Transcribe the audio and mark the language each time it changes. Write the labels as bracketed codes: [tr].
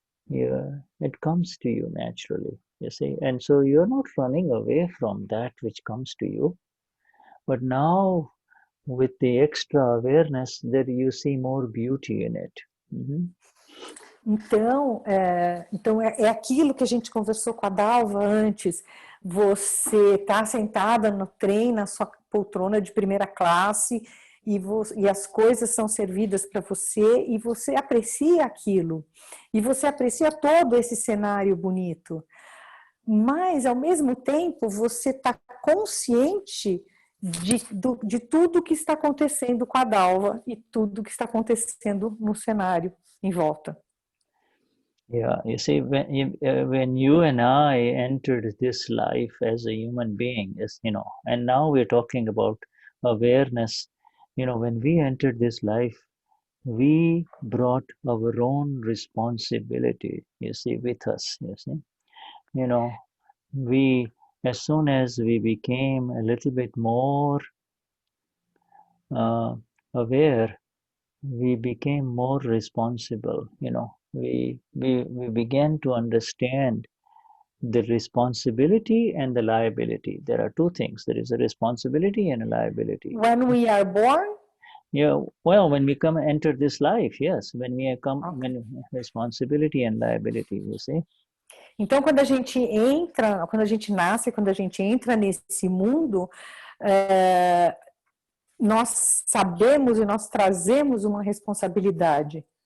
[en] Yeah, it comes to you naturally, you see, and so you're not running away from that which comes to you, but now with the extra awareness that you see more beauty in it. [pt] Então, é aquilo que a gente conversou com a Dalva antes. Você está sentada no trem, na sua poltrona de primeira classe, e as coisas são servidas para você, e você aprecia aquilo. E você aprecia todo esse cenário bonito. mas ao mesmo tempo você está consciente de tudo que está acontecendo com a Dalva e tudo que está acontecendo no cenário em volta. [en] Yeah, you see, when you and I entered this life as a human being, and now we're talking about awareness, when we entered this life, we brought our own responsibility, with us, we, as soon as we became a little bit more aware, we became more responsible, we began to understand the responsibility and the liability. There are two things. There is a responsibility and a liability. When we are born? Yeah, well, when we enter this life, yes. When we come, when responsibility and liability, you see. [pt] Então, quando a gente nasce, quando a gente entra nesse mundo, nós sabemos e nós trazemos uma responsabilidade.